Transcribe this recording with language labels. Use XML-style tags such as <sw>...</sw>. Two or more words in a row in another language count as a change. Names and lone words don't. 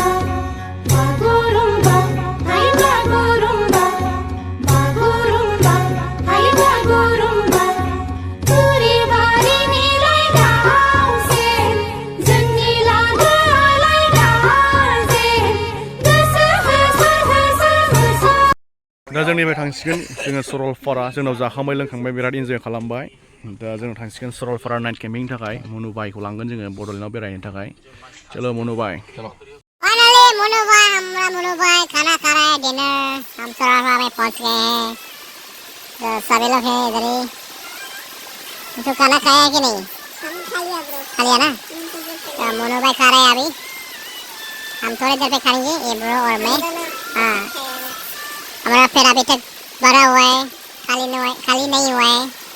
<brx>Bagurumba, hai Bagurumba, Bagurumba, hai Bagurumba. Puri bari nilai dause, jangi laga alai dause. Dasar hasar hasar hasar. दा जोंनिफ्राय थांसिगोन जोङो सरलपारा जोंनाव जाखांबाय लोंखांबाय बिराद इन्जय खालामबाय दा जों थांसिगोन सरलपारा नाइट केम्पिंनि थाखाय मनु बाइखौ लांगोन जोङो बड'लेण्डआव बेरायनो थाखाय चलो मनु बाइ</brx> <hi>फाइनली मोनू भाई खाना खा रहे हैं डिनर हम सरलपारा में पहुंच गए हैं तो सभी लोग हैं इधर ही तो खाना खाया है कि नहीं खा लिया ना तो मोनू भाई खा रहे हैं अभी हम थोड़ी देर पे खाएंगे ये ब्रो और मैं हाँ हमारा पेट अभी तक भरा हुआ है खाली नहीं हुआ है</hi>